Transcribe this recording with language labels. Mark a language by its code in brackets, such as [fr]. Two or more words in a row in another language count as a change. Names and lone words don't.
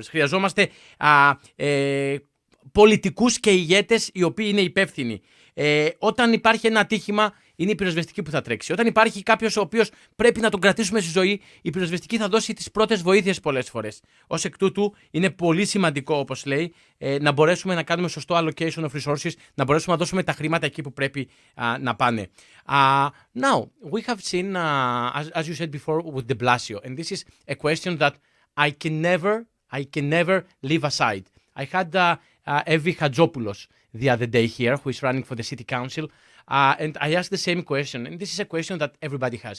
[el] Χρειαζόμαστε πολιτικούς και ηγέτες οι οποίοι είναι υπεύθυνοι. Όταν υπάρχει ένα ατύχημα, είναι η πυροσβεστική που θα τρέξει. Όταν υπάρχει κάποιος ο οποίος πρέπει να τον κρατήσουμε στη ζωή, η πυροσβεστική θα δώσει τις πρώτες βοήθειες πολλές φορές. Ως εκ τούτου, είναι πολύ σημαντικό, όπως λέει, να μπορέσουμε να κάνουμε σωστό [en] allocation of resources, [el] να μπορέσουμε να δώσουμε τα χρήματα εκεί που πρέπει να πάνε. [en] Now, we have seen, as you said before, with de Blasio, and this is a question that I can never leave aside. I had Evi Hadjopoulos the other day here, who is running for the city council, and I asked the same question, and this is a question that everybody has.